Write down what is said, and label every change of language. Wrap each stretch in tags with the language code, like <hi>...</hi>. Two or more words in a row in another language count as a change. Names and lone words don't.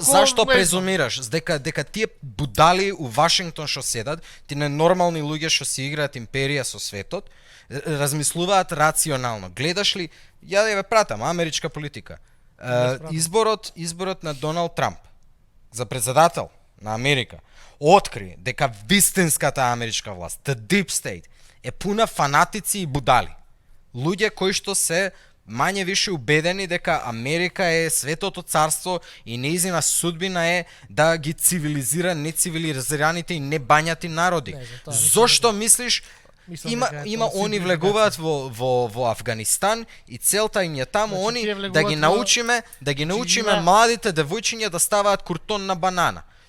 <mk>зашто презумираш дека тие будали у Вашингтон што седат, тие ненормални луѓе што си играат империја со светот, размислуваат рационално. Гледаш ли, ја ве пратам америчка политика. Изборот на Доналд Трамп за председател на Америка откри дека вистинската америчка власт,</mk> <en>the deep state,</en> <mk>е пуна фанатици и будали. Луѓе кои што се мање више убедени дека Америка е светото царство и нејзина судбина е да ги цивилизира нецивилизираните и небањати народи. Зошто мислиш има они влегуваат во Афганистан и целта им е таму они да ги научиме младите девојчиња да ставаат куртон на банана.</mk>